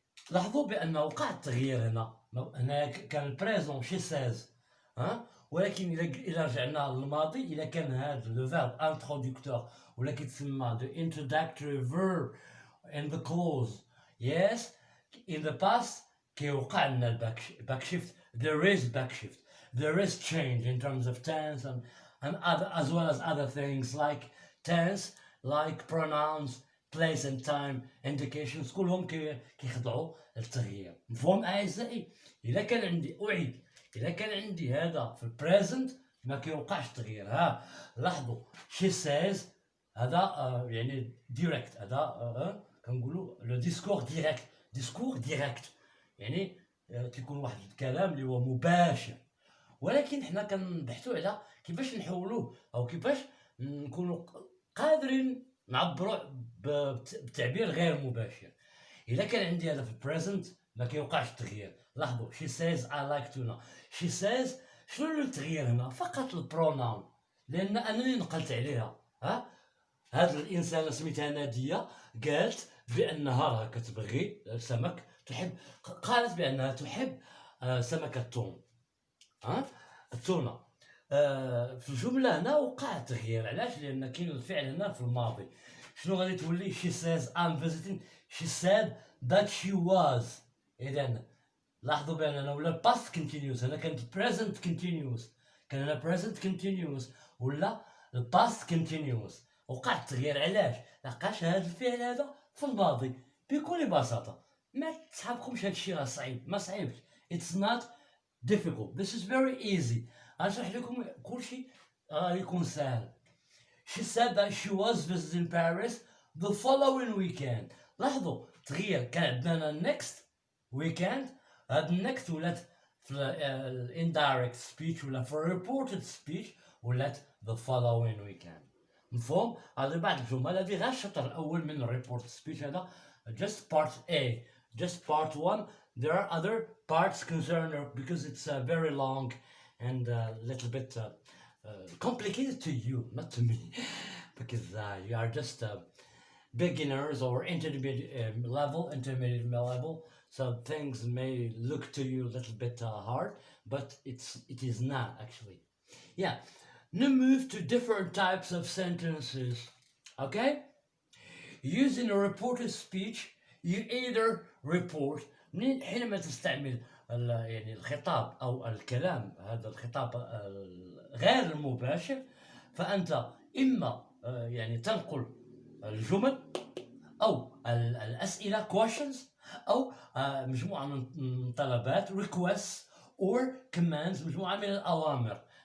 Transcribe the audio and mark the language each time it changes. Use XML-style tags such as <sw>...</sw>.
<ar>لاحظوا بأنه وقع التغيير هنا كان البريزون she says، ولكن إلا رجعنا للماضي، إلا كان هذا لو فيرب انترودكتور ولا كيتسمى</ar> <en>the introductory verb in the clause، yes, in the past</en> <ar>كيوقع لنا الباك شيفت.</ar> <en>there is back shift, there is change in terms of tense and other, as well as other things like tense, like pronouns, place and time indications،</en> <ar>كلهم كيخضعوا للتغيير. مفهوم أعزائي؟ إذا كان عندي هذا في البريزنت ما كيوقعش تغيير. لاحظوا</ar> <en>she says</en> <ar>هذا يعني ديريكت، هذا كنقولوا لو ديسكور ديريكت يعني تيكون واحد الكلام اللي هو مباشر، ولكن حنا كنبحثوا على كيفاش نحولوه او كيفاش نكونوا قادرين نعبروا بتعبير غير مباشر. اذا كان عندي هذا في البريزنت ما كيوقعش التغيير. لاحظوا</ar> <en>she says I like tuna. she says</en> <ar>شنو التغيير هنا؟ فقط البروناون، لان انا اللي نقلت عليها. ها هذا الانسانه سميتها ناديه قالت بانها راه كتبغي سمك، تحب، قالت بانها تحب سمك التون. ها التونه. في الجمله هنا وقع تغيير. علاش؟ لان كاين الفعل هنا في الماضي. شنو غادي تولي؟</ar> <en>she says I'm visiting. she said that she was.</en> <ar>اذا لاحظوا باننا ولا past continuous. هنا كانت present continuous، كان هنا present continuous ولا past continuous. وقع التغيير. علاش؟ لقاش هذا الفعل هذا في الماضي. بكل بساطه ما تسحبكمش هذا الشيء راه صعيب، ما صعيبش.</ar> <en>it's not difficult. this is very easy.</en> <ar>غنشرح لكم كل شيء يكون سهل.</ar> <en>she said that she was visiting Paris the following weekend.</en> <ar>لاحظوا تغيير. كان عندنا next weekend، هاد next ولات في indirect speech ولا في reported speech ولات the following weekend. مفهوم؟ هذه بعض الجمل هذه غير الشطر الأول من reported speech.</ar> <en>هذا just part A، just part 1. there are other parts concerned because it's very long and a little bit complicated to you, not to me, because you are just beginners or intermediate level, so things may look to you a little bit hard, but it is not actually. Yeah. Now move to different types of sentences. Okay, using a reported speech you either report.</en> <ar>حينما تستعمل يعني الخطاب او الكلام، هذا الخطاب غير المباشر، فانت اما يعني تنقل الجمل او الاسئله questions، او مجموعه من طلبات requests or commands، مجموعه من الاوامر.</ar>